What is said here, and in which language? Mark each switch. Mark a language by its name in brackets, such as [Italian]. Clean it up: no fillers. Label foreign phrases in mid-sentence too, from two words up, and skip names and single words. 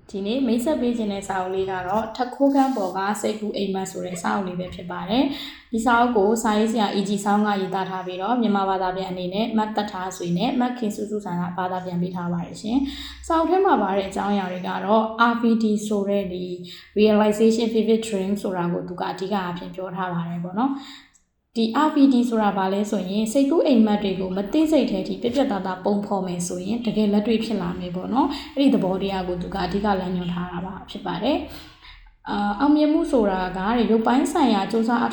[Burmese] ဒီနေ့မိတ်ဆက်ပေးခြင်းတဲ့စာအုပ်လေးကတော့ထခိုးခန်းပေါ်ကစိတ်ကူးအိမ်မက်ဆိုတဲ့စာအုပ်လေးပဲဖြစ်ပါတယ်ဒီစာအုပ်ကိုစာရေးဆရာ EG ဆောင်းကရေးသားထားပြီးတော့မြန်မာဘာသာပြန်အနေနဲ့မတ်သက်ထားဆွေနဲ့မတ်ခင်စုစုဆန်ကဘာသာပြန်ပေးထားပါတယ်ရှင်စာအုပ်ထဲမှာပါတဲ့အကြောင်းအရာတွေကတော့ RVD ဆိုတဲ့ဒီ [English] realization vivid dream [Burmese] ဆိုတာကိုသူကအဓိကအဖြစ်ပြော ထားပါတယ်ပေါ့နော်ဒီ RVD ဆိုတာဘာလဲဆိုရင်စိတ်ကူးအိမ်မက်တွေကိုမသိစိတ်ထဲထိပြပြသားသားပုံဖော်မယ်ဆိုရင်တကယ်လက်တွေ့ဖြစ်လာမယ်ပေါ့နော်အဲ့ဒီသဘောတရားကိုသူကအဓိကလမ်းညွှန်ထားတာပါဖြစ်ပါတယ်အောင်မြင်မှုဆိုတာကရုပ်ပိုင်းဆိုင်ရာစူးစမ်းအ